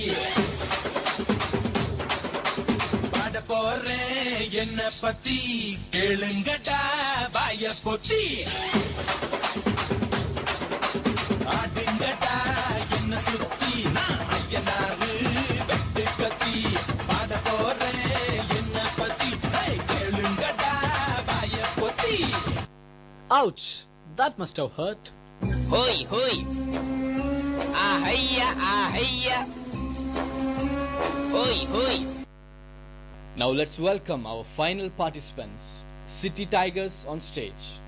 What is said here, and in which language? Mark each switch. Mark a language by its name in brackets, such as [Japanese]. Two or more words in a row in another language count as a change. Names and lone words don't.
[Tamil] பாட போறேன் என்ன பத்தி கேளுங்கடா வாய பொத்தி ஆடுங்கடா என்ன சுத்தி நான் ஐயனாறு வெட்டு கத்தி பாட போறேன் என்ன பத்தி கேளுங்கடா வாய பொத்தி. [English] Ouch! That must have hurt. Hoi, hoi. Ahayya, ahayya. Hoi, hoi. Now let's welcome our final participants, City Tigers on stage.